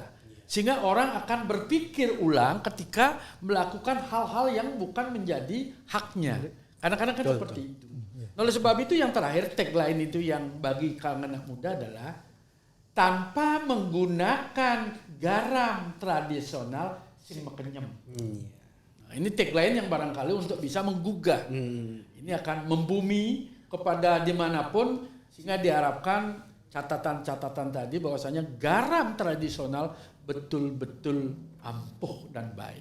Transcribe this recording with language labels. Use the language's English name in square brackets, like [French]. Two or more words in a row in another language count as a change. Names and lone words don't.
[Indonesian] Sehingga orang akan berpikir ulang ketika melakukan hal-hal yang bukan menjadi haknya. Kadang-kadang kan seperti itu. Oleh sebab itu yang terakhir tagline itu yang bagi kalangan anak muda adalah tanpa menggunakan garam tradisional [Balinese] sing mekenyem. [Indonesian] Nah, ini tagline yang barangkali untuk bisa menggugah. Ini akan membumi kepada dimanapun sehingga diharapkan catatan-catatan tadi bahwasanya garam tradisional betul-betul ampuh dan baik.